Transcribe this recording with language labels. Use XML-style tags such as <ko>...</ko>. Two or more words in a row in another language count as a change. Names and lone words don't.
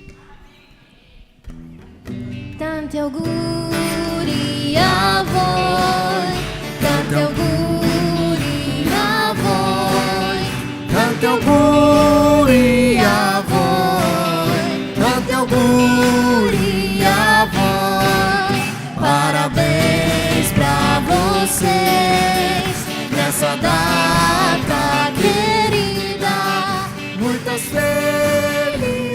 <it>Tanti auguri a voi, tanti auguri a voi, Tanti auguri a voi, tanti auguri a voi.</it> <pt>parabéns pra vocês nessa data querida. Muitas felicidades</pt>